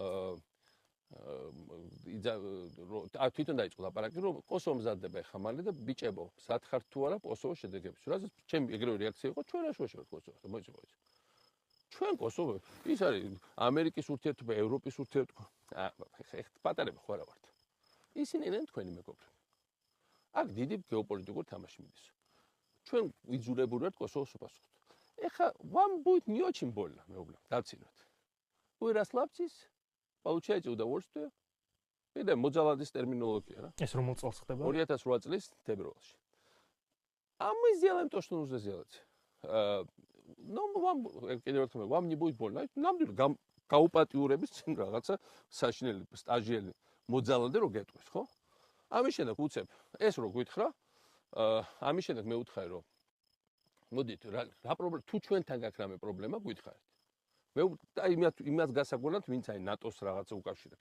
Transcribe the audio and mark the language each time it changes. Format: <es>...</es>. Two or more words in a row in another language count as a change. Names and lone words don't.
<ka>თვითონ დაიწყო ლაპარაკი რომ კოსოვო მზადდება ეხა მალე და ბიჭებო სათხარ თუ არა კოსოვოს შედეგებში რაზეც ჩემი ეგრევე რეაქცია იყო ჩვენ რა შევშევთ კოსოვოს და მოიწევით ჩვენ კოსოვო ის არის ამერიკის ურთიერთობა ევროპის ურთიერთობა ეხეთ პატარები ხო არა ვართ ისინი არიან თქვენი მეგობრები აქ დიდი გეოპოლიტიკური თამაში მიდის. ჩვენ ვიძულებულნი ვართ კოსოვოს უპასუხოთ.</ka> <ru>ეხა вам будет не очень больно,</ru> <ka>მეუბნა, დავცინოთ.</ka> <ru>Вы расслабьтесь, получаете удовольствие.</ru> <ka>კიდე მოძალადის ტერმინოლოგია რა. ეს რომ წელს ხდება? 2008 წლის თებერვალში.</ka> <ru>А мы сделаем то, что нужно сделать. Ну, вам</ru> <ka>კიდევ ერთხელ</ka> <ru>вам не будет больно.</ru> <ka>ნამდვილად გაუპატიურების წინ რაღაცა საშინელი სტაჟიელი მოძალადე რო გეტყვის, ხო? ამის შემდეგ უცებ ეს რო გვითხრა, ამის შემდეგ მე ვუთხარი რომ მოდით რა პრობლემა თუ ჩვენთან გაქვს რამე პრობლემა გვითხრით. მე აი იმას გასაგონად ვინც აი ნატოს რაღაცა უკავშირებს.</ka>